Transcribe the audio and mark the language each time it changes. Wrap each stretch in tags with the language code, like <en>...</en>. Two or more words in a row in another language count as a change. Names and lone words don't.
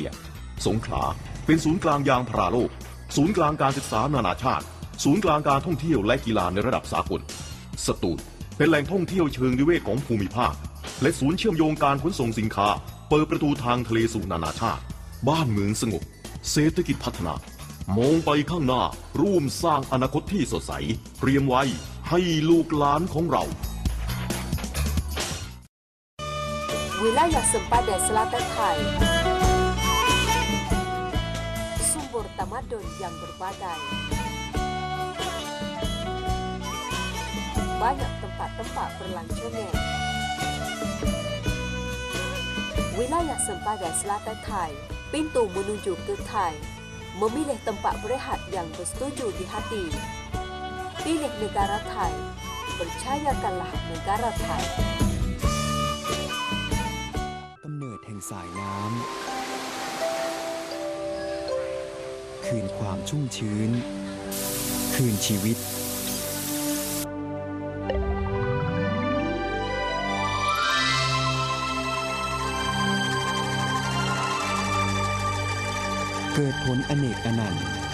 <th>ยสงขลาเป็นศูนย์กลางยางพาราโลกศูนย์กลางการศึกษานานาชาติศูนย์กลางการท่องเที่ยวและกีฬาในระดับสากลสตูลเป็นแหล่งท่องเที่ยวเชิงนิเวศของภูมิภาคและศูนย์เชื่อมโยงการขนส่งสินค้าเปิดประตูทางทะเลสู่นานาชาติบ้านเมืองสงบเศรษฐกิจพัฒนามองไปข้างหน้าร่วมสร้างอนาคตที่สดใสเตรียมไว้ให้ลูกหลานของเรา</th> <ms>Wilayah Sempadan Selatan Thai Sumber tamadun yang berbagai Banyak tempat-tempat berlancongan Wilayah Sempadan Selatan Thai Pintu menuju ke Thai Memilih tempat berehat yang bersetuju di hati Pilih negara Thai. Percayakanlah negara Thai.</ms> <th>กำเนิดแห่งสายน้ำคืนความชุ่มชื้น คืนชีวิต เกิดผลอเนกอนันต์</th>